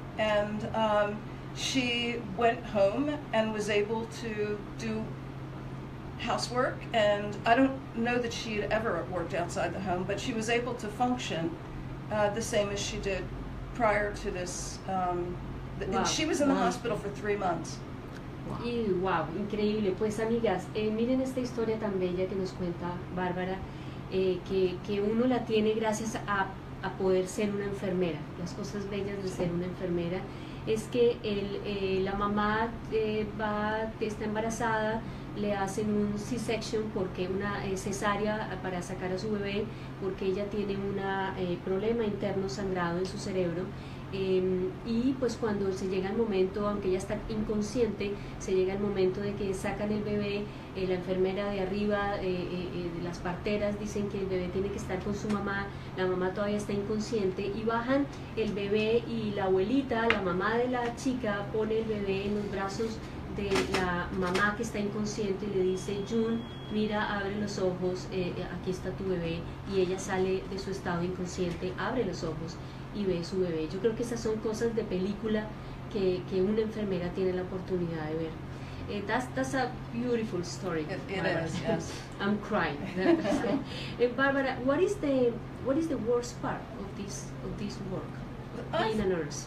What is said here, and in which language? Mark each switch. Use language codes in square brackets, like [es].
[en] And she went home and was able to do housework, and I don't know that she had ever worked outside the home, but she was able to function the same as she did prior to this. Wow. She was in the hospital for 3 months. [es] Y wow, increíble. Pues amigas, miren esta historia tan bella que nos cuenta Bárbara, que uno la tiene gracias a poder ser una enfermera. Las cosas bellas de ser una enfermera es que la mamá está embarazada, le hacen un C-section, porque una cesárea para sacar a su bebé, porque ella tiene un problema interno, sangrado en su cerebro, Y pues cuando se llega el momento, aunque ella está inconsciente, se llega el momento de que sacan el bebé, la enfermera de arriba, de las parteras dicen que el bebé tiene que estar con su mamá, la mamá todavía está inconsciente y bajan el bebé y la abuelita, la mamá de la chica, pone el bebé en los brazos de la mamá que está inconsciente y le dice: June, mira, abre los ojos, aquí está tu bebé, y ella sale de su estado inconsciente, abre los ojos y ve su bebé. Yo creo que esas son cosas de película que una enfermera tiene la oportunidad de ver. [en] That's a beautiful story. It is, yes. I'm crying. Barbara, what is the worst part of this work, being a nurse?